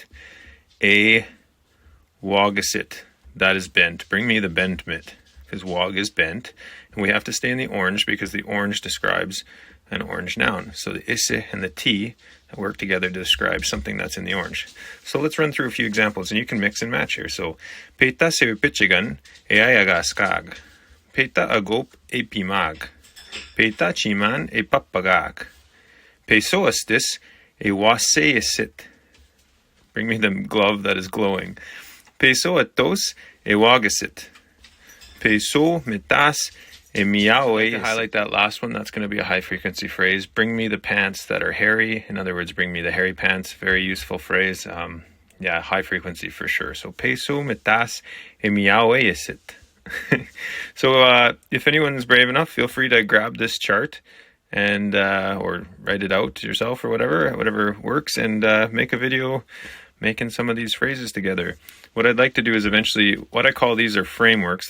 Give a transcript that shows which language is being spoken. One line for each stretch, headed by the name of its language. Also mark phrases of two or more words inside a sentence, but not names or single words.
English: A wagasit, that is bent. Bring me the bent mit. because wag is bent. And we have to stay in the orange because the orange describes an orange noun. So the isse and the t work together to describe something that's in the orange. So let's run through a few examples, and you can mix and match here. So,
Mi'kmaw: peita se pichigan e ayaga skag. Peita agop e pimag. Peita chiman e papagag. Peso astis e waseisit.
English: Bring me the glove that is glowing.
Mi'kmaw: Peso atos e wagasit. Peso metas e miawe.
English: To highlight that last one, that's going to be a high frequency phrase. Bring me the pants that are hairy. In other words, bring me the hairy pants. Very useful phrase. Yeah, high frequency for sure.
Mi'kmaw: So peso metas e miawesit.
English: So if anyone's brave enough, feel free to grab this chart and or write it out yourself or whatever works, and make a video making some of these phrases together. What I'd like to do is eventually, what I call these are frameworks.